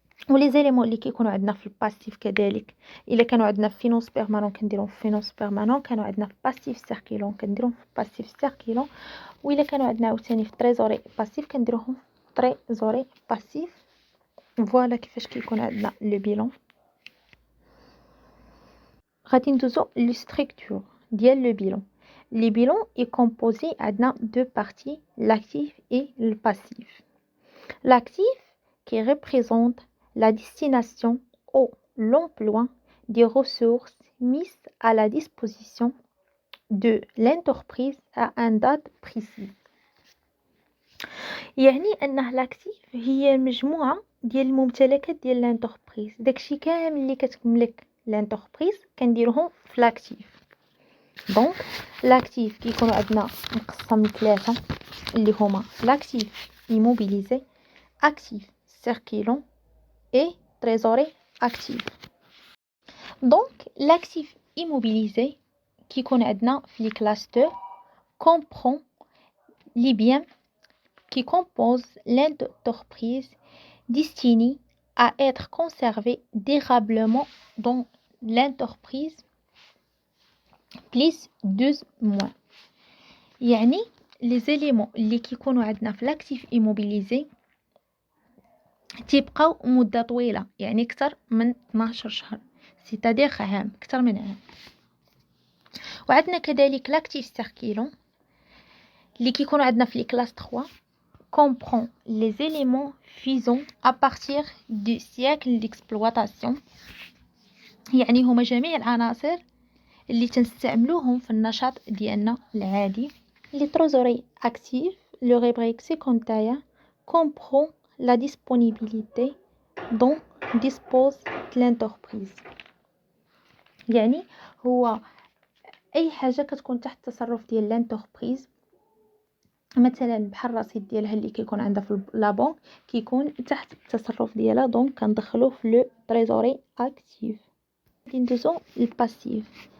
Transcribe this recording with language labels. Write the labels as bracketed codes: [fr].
[ar] ولي زيليمون اللي كيكونوا عندنا في الباسيف كذلك، الا كانوا عندنا في فينونس بيرمانون كنديروهم في فينونس بيرمانون، كانوا عندنا في باسيف سيركيلون كنديروهم في باسيف سيركيلون، وإلا كانوا عندنا عاوتاني في تريزوري باسيف كنديروهم في تريزوري باسيف. فوالا كيفاش كيكون عندنا لو بيلون. غادي ندوزو لو ستركتور ديال لو بيلون. لي بيلون اي كومبوزي عندنا دو بارتي، [fr] l'actif et le passif. L'actif qui représente la destination ou l'emploi des ressources mises à la disposition de l'entreprise à une date précise. [ar] يعني انه لاكتيف هي مجموعه ديال الممتلكات ديال لانتربريز، داكشي كامل اللي كتملك لانتربريز كنديروهم في لاكتيف. دونك لاكتيف كيكونوا عندنا مقسم لثلاثه اللي هما لاكتيف ايموبيليزي، اكتيف سيركيلون اي تريزوري اكتيف. دونك لاكتيف ايموبيليزي كيكون عندنا في لي كلاس 2 [fr] comprend les biens qui composent l'entreprise destinée à être conservée durablement dans l'entreprise plus 12 mois. [ar] يعني les éléments اللي كيكونوا عندنا في l'actif immobilisé تيبقاو مدة طويلة، يعني أكثر من 12 شهر، c'est-à-dire عام، أكثر من عام. وعندنا كذلك [fr] l'actif circulant [ar] اللي كيكونوا عندنا في [fr] les classes 3 comprend les éléments faisant à partir du siècle d'exploitation. [ar] يعني هما جميع العناصر اللي تنستعملوهم في النشاط ديالنا العادي. [fr] Les trésoriers actifs, le rubrique secondaire comprend la disponibilité dont dispose l'entreprise. [ar] يعني هو أي حاجة كتكون تحت التصرف ديال l'entreprise، مثلا بحال الرصيد ديالها اللي كيكون عندها في لابون كيكون تحت التصرف ديالها، دونك كندخلوه في لو تريزوري اكتيف. ندوزو الباسيف.